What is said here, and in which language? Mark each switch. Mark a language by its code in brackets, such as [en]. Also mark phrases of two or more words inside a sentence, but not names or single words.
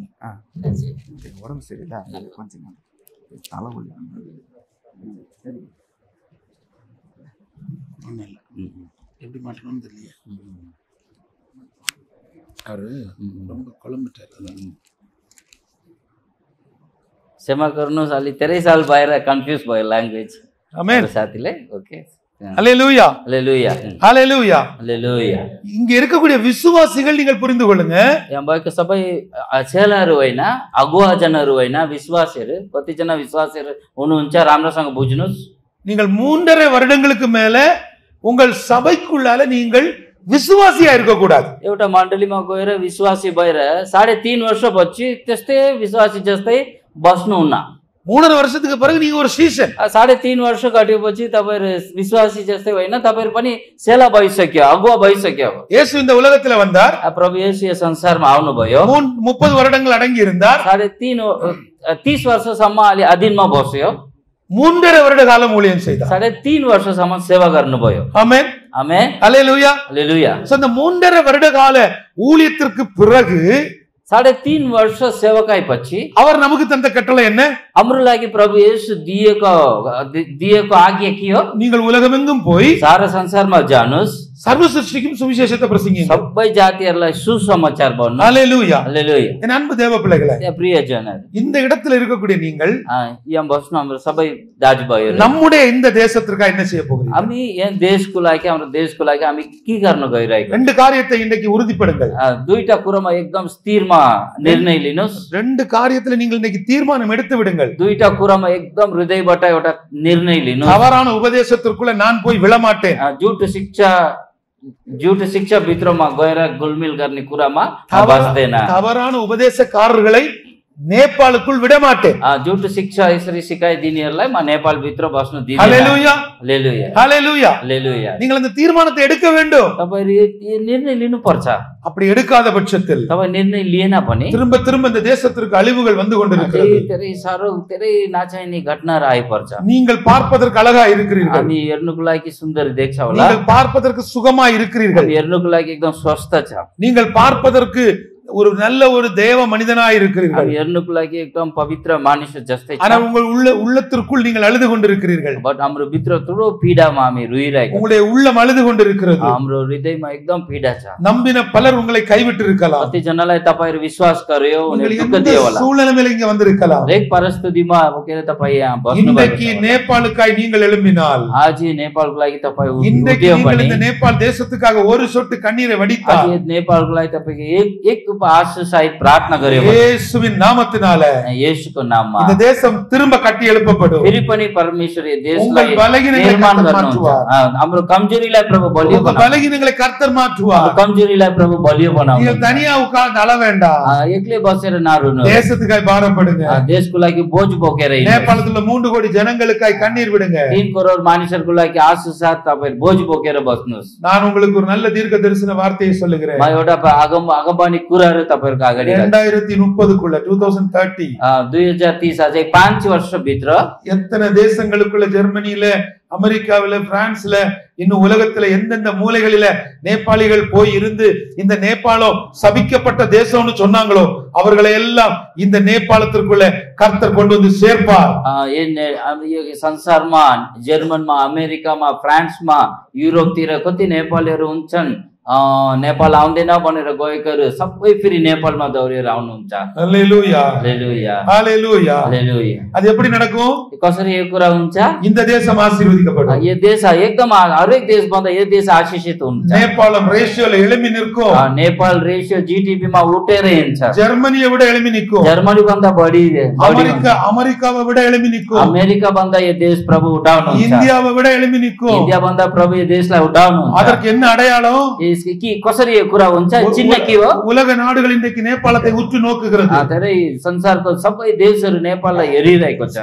[ta] உடம்பு சரியில்லை, தலைவலி ஒன்றும் இல்லை. எப்படி மாட்டணும்னு தெரியல. அவரு ரொம்ப குழம்பிட்டார். [ne] क्षमा गर्नुहोस्, अलि धेरै साल भएर कन्फ्युज भयो ल्याङ्ग्वेज। [ta] ஆமென். [ne] साथीले ओके। [ta] ஹல்லேலூயா. [ne] हालेलुया। [ta] ஹல்லேலூயா. [ne] हालेलुया। [ta] இங்க இருக்கக்கூடிய விசுவாசிகள் நீங்கள் புரிந்து கொள்ளுங்க. [ne] यहाँ भएको सबै चेलाहरू होइन, अगुवाजनहरू होइन, विश्वासीहरू। कतिजना विश्वासीहरू हुनुहुन्छ, राम्रोसँग बुझ्नुहोस्। [ta] நீங்கள் 3.5 வருடங்களுக்கு மேல உங்கள் சபைக்குள்ளால நீங்கள் விசுவாசியா இருக்க கூடாது. [ne] एउटा मण्डलीमा गएर विश्वासी भएर 3.5 वर्षपछि त्यस्तै विश्वासी जस्तै बस्नुहुन्न। [ta] 3.5 வருஷத்துக்கு பிறகு நீங்க ஒரு சீஷன். [ne] 3.5 वर्ष कटेपछि तपाईहरु विश्वासी जस्तै होइन, तपाईहरु पनि चेला भइसक्यो, अगुवा भइसक्यो। [ta] இயேசு இந்த உலகத்துல வந்தார். [ne] प्रभु येशू यो संसारमा आउनु भयो। [ta] 30 வருடங்கள் அடங்கி இருந்தார். [ne] 30 वर्षसम्म अलि अधीनमा बस्यो। [ta] 3.5 வருட காலம் ஊழியம் செய்தார். [ne] 3.5 वर्षसम्म सेवा गर्नुभयो। [ta] ஆமென். [ne] आमेन। [ta] ஹல்லேலூயா. [ne] हालेलुया। [ta] சோ இந்த 3.5 வருட கால ஊழியத்திற்கு பிறகு [ne] 3.5 वर्ष सेवकाईपछि [ta] அவர் நமக்கு தந்த கட்டளை என்ன? [ne] हाम्रो लागि प्रभु येशू दिएको आज्ञा के हो? [ta] நீங்கள் உலகமெங்கும் போய் [ne] सारा संसारमा जानुस्, [ta] சர்வ சிருஷ்டிக்கும் சுவிசேஷத்தை பிரசங்கிங்க. [ne] सबै जातिहरुलाई सुसमाचार भन्नु। [ta] ஹல்லேலூயா. [ne] हालेलुया। [ta] என் அன்பு தேவ பிள்ளைகளே, [ne] प्रियजनहरु, [ta] இந்த இடத்துல இருக்கக்கூடிய நீங்கள் [ne] यहाँ बस्नु हाम्रो सबै दाजुभाइहरु, [ta] நம்முடைய இந்த தேசத்திற்காக என்ன செய்ய போகிறீங்க? [ne] हामी यहाँ देशको लागि, हाम्रो देशको लागि हामी के गर्न गइरहेको? [ta] ரெண்டு காரியத்தை இன்னைக்கு உறுதிப்படுங்கள். [ne] दुईटा कुरामा एकदम स्थिरमा निर्णय लिनुस्। [ta] ரெண்டு காரியத்துல நீங்கள் இன்னைக்கு தீர்மானம் எடுத்து விடுங்கள். [ne] दुईटा कुरामा एकदम हृदयबाट एउटा निर्णय लिनुस्। [ta] தவறான உபதேசத்திற்குள்ள நான் போய் விழமாட்டேன். [ne] झुट शिक्षा भित्रमा गएर गुलमिल गर्ने कुरामा बस्दैन। [ta] தவறான உபதேசக்காரர்களை நேபாளுக்குள் விட மாட்டேன். [ne] झुट शिक्षा यसरी सिकाइदिनेहरूलाई म नेपाल भित्र बस्न दिदिन। [ta] ஹல்லேலூயா. [ne] हालेलुया। [ta] ஹல்லேலூயா. [ne] हालेलुया। [ta] நீங்கள் அந்த தீர்மானத்தை எடுக்க வேண்டும். [ne] तपाईहरु यो निर्णय लिनु पर्छ। [ta] அப்படி எடுக்காத பட்சத்தில் [ne] तपाई निर्णय लिएन भने [ta] திரும்ப திரும்ப இந்த தேசத்திற்கு அழிவுகள் வந்து கொண்டிருக்கிறது. [ne] धेरै साह्रो धेरै नचाहिने घटनाहरु आइपर्छ। [ta] நீங்கள் பார்ப்பதற்கு அழகா இருக்கிறீர்கள், [ne] हामी हेर्नुको लागि सुन्दर देख्छ होला, [ta] நீங்கள் பார்ப்பதற்கு சுகமா இருக்கிறீர்கள், [ne] हामी हेर्नुको लागि एकदम स्वस्थ छ, [ta] நீங்கள் பார்ப்பதற்கு ஒரு நல்ல ஒரு தேவ மனிதனாய் இருக்கிறீர்கள். [ne] हामी हेर्नुको लागि एकदम पवित्र मानिस जस्तै छ, [ta] ஆனா உங்கள் உள்ளத்திற்குள் நீங்கள் அழுது கொண்டிருக்கிறீர்கள். [ne] बट हाम्रो भित्र ठुलो पीडामा हामी रोइरहेको, [ta] உங்களுடைய உள்ளம் அழுது கொண்டிருக்கிறது. [ne] हाम्रो हृदयमा एकदम पीडा छ. [ta] நம்பின பலர் உங்களை கைவிட்டு இருக்கலாம். [ne] कति जनालाई तपाईहरु विश्वास गर्यो, उनीहरु दुःख दियो होला. [ta] சூழ்நிலையில இங்க வந்திருக்கலாம். [ne] हरेक परिस्थितिमा अब के तपाई यहाँ बस्नु [ta] இன்றைக்கு நேபாளுக்காய் நீங்கள் எழும்பினால், [ne] आज नेपालको लागि तपाई [ta] இன்றைக்கு [ne] उठ्यो [ta] நீங்கள் [ne] भने, [ta] இந்த நேபாள் தேசத்துக்காக ஒரு சொட்டு கண்ணீரை வடித்தால், [ne] आज नेपालको लागि तपाईको एक आँसु सहित प्रार्थना गर्यो भने, [ta] இயேசுவின் நாமத்தினால [ne] येशूको नाममा [ta] இந்த தேசம் திரும்ப கட்டி எழுப்பப்படும். [ne] फेरि पनि परमेश्वर यो देशलाई [ta] உங்கள் பலகீனங்களை [ne] निर्माण [ta] கர்த்தர் [ne] गर्नुहुन्छ. [ta] மாற்றுவார். [ne] हाम्रो कमजोरीलाई प्रभु बलियो [ta] உங்கள் [ne] बनाउनुहुन्छ. [ta] பலகீனங்களை கர்த்தர் மாற்றுவார். [ne] हाम्रो कमजोरीलाई प्रभु बलियो बनाउनुहुन्छ. [ta] நீங்கள் தனியா உட்கார்ந்து அழ வேண்டாம். [ne] एक्लै बसेर नरुनु, [ta] தேசத்துக்காய் பாரப்படுங்க. [ne] देशको लागि बोझ बोकेर हिँड्नु. [ta] நேபாளத்துல 3 கோடி ஜனங்களுக்காய் கண்ணீர் விடுங்க. [ne] 3 करोड मानिसहरुको लागि आँसु साथ तपाईहरु बोझ बोकेर बस्नुस्. [ta] நான் உங்களுக்கு ஒரு நல்ல தீர்க்க தரிசன வார்த்தையை சொல்லுகிறேன். [ne] म एउटा आगमबाणी कुराहरु तपाईहरुको अगाडि [ta] 2030 2030 [ne] 2030 अझै 5 वर्ष भित्र [ta] எத்தனை தேசங்களுக்குள்ள, ஜெர்மனியில, அமெரிக்காவில, பிரான்ஸ்ல, இன்னும் உலகத்துல எந்தெந்த மூலைகளில நேபாளிகள் போய் இருந்து இந்த நேபாளம் சபிக்கப்பட்ட தேசம்னு சொன்னாங்களோ அவர்களை எல்லாம் இந்த நேபாளத்திற்குள்ள கர்த்தர் கொண்டு வந்து சேர்ப்பார். [ne] यो संसारमा, जर्मनमा, अमेरिकामा, फ्रान्समा, युरोपतिर कति नेपालीहरु हुन्छन्, नेपाल आउँदैन भनेर गएकोहरु सबै फेरि नेपालमा दौडेर आउनुहुन्छ. [ta] அல்லேலூயா, [ne] हालेलुया, [ta] அல்லேலூயா. [ne] हालेलुया. [ta] அது எப்படி நடக்கும்? [ne] कसरी यो कुरा हुन्छ? [ta] இந்த தேசம் ஆசீர்வதிக்கப்படும். [ne] यो देश एकदम हरेक देश भन्दा यो देश आशीषित हुन्छ. [ta] நேபாளம் ரேஷியோல எழும்பி நிற்கும். [ne] नेपाल रेशियो जीडीपी मा उठेर हिँड्छ. [ta] ஜெர்மனியை விட எழும்பி நிற்கும். [ne] जर्मनी भन्दा बढी, [ta] அமெரிக்காவை விட எழும்பி நிற்கும். [ne] अमेरिका भन्दा यो देश प्रभु उठाउनुहुन्छ. [ta] இந்தியாவை விட எழும்பி நிற்கும். [ne] इन्डिया भन्दा प्रभु यो देशलाई उठाउनुहुन्छ. [ta] அதற்கு என்ன அடையாளம்? [ne] कसरी यो कुरा हुन्छ? चिन्ह के हो? [ta] உலக நாடுகள் இன்றைக்கு நேபாளத்தை உற்று நோக்குகிறது. [ne] धेरै संसारको सबै देशहरु नेपाललाई हेरिरहेको छ.